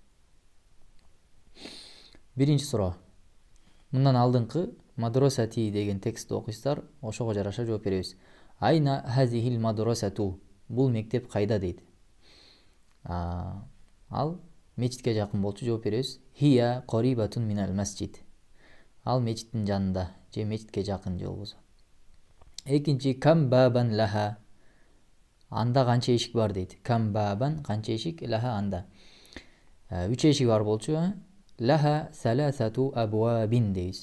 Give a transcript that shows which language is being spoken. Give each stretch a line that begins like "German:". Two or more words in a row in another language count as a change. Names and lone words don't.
Kyrgyz: Биринчи суроо. Мындан алдыңкы мадросати деген текстти окуйсуздар, ошого жараша жооп беребиз.
Arabic: أين هذه المدرسة,
Kyrgyz: бул мектеп кайда дейт. Ал мечитке жакын болчу, жооп беребиз.
Arabic: هي قريبة من المسجد.
Kyrgyz: Ал мечиттин жанында, же мечитке жакын же болбосо. Экинчи
Arabic: كم بابا لها,
Kyrgyz: анда канча эшик бар дейт.
Arabic: كم بابا,
Kyrgyz: канча эшик, лаха анда. 3 эшик бар болчу.
Arabic: لها ثلاثة أبواب дейбиз.